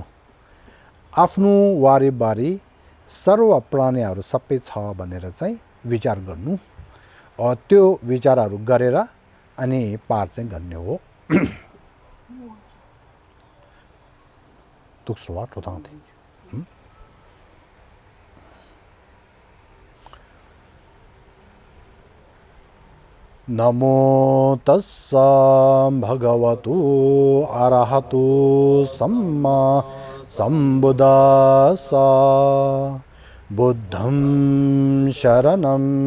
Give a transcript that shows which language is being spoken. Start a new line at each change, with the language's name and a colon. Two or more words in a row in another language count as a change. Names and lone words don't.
Nepali: आफ्नो वारिबारी सर्व प्राणीहरू सबै छ भनेर चाहिँ विचार गर्नु। त्यो विचारहरू गरेर अनि पाठ चाहिँ गर्ने हो। दोस्रो ठोताउँदै
Pali: नमो तस्सा भगवतु अरहतु सम्मा सम्बुद्धास्सा बुद्धं शरणं